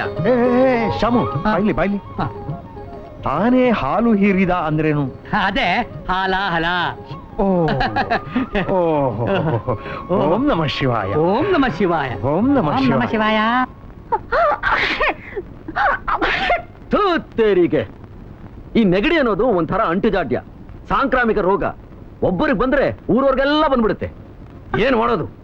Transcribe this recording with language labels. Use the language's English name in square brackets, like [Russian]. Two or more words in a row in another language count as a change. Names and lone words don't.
[Kannada] ಶಾಮು, ಬಾಯ್ಲಿ ಬಾಯ್ಲಿ. ತಾನೇ ಹಾಲು ಹೀರಿದ ಅಂದ್ರೇನು? ಅದೇ ಹಾಲ ಹಲ. [Sanskrit] ಓಂ ನಮ ಶಿವಾಯ, ಓಂ ನಮ ಶಿವಾಯ, ಓಂ ನಮ ಓಂ ನಮ ಶಿವಾಯ. [Kannada] ತೇರಿಗೆ ಈ ನೆಗಡಿ ಅನ್ನೋದು ಒಂಥರ ಅಂಟುಜಾಡ್ಯ, ಸಾಂಕ್ರಾಮಿಕ ರೋಗ. ಒಬ್ಬರಿಗೆ ಬಂದ್ರೆ ಊರವ್ರಿಗೆಲ್ಲ ಬಂದ್ಬಿಡುತ್ತೆ. ಏನ್ ಮಾಡೋದು?